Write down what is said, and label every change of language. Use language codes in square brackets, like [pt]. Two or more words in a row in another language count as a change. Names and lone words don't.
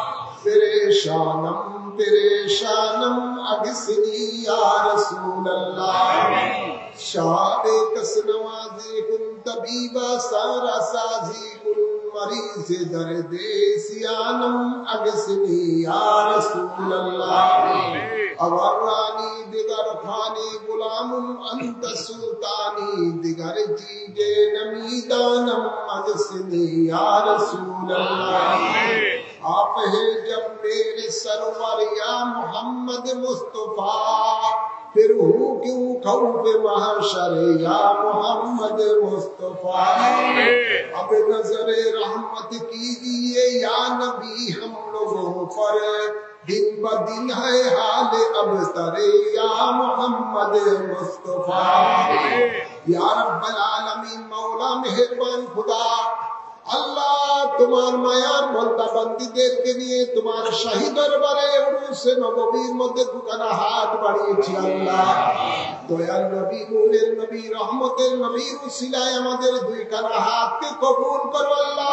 [bal] پریشانم اگسنی یا رسول اللہ شاد کس نوازی کن طبیبہ سارا سازی کن مریض درد سیانم اگسنی یا رسول اللہ اورانی دیگر خانی غلام انت سلطانی دیگر [fa] چیجے نمیدانم [bal] اگسنی یا رسول اللہ [ur] آپ ہے جب میرے سرور یا محمد مصطفیٰ پھر ہوں کیوں خوف محشر یا محمد مصطفیٰ اب نظر رحمت کیجئے یا نبی ہم لوگوں پر دن بدن ہے حال ابتر یا محمد مصطفیٰ [ar] یا رب العالمین [ur] مولا مہربان خدا [bn] আল্লাহ তোমার মায়ার বান্দা বান্দীদের কে নিয়ে তোমার শাহী দরবারে উরুসে নববীর মধ্যে দুখানা হাত বাড়িয়েছি আল্লাহ দয়াল নবী নূরের নবী রহমতের নবীর উসিলায় আমাদের দুইখানা হাতকে কবুল করো আল্লাহ